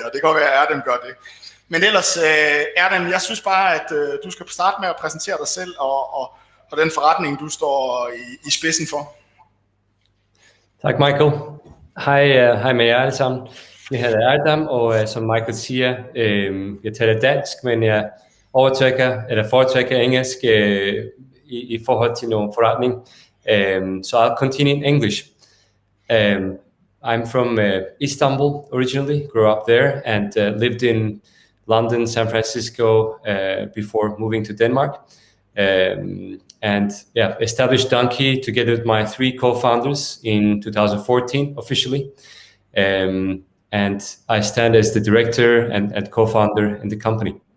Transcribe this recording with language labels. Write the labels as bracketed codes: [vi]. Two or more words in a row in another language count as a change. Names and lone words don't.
[da] Og det kan godt være, at Erdem gør det. Men ellers, Erdem, jeg synes bare, at du skal starte med at præsentere dig selv og den forretning, du står i spidsen for. Tak, Michael. Hej med jer alle sammen. Jeg hedder Erdem, og som Michael siger, jeg taler dansk, men jeg foretrækker engelsk i forhold til noget forretning. [en] So I'll continue in English. I'm from Istanbul originally, grew up there, and lived in London, San Francisco before moving to Denmark, and established Donkey together with my 3 co-founders in 2014 officially, and I stand as the director and co-founder in the company.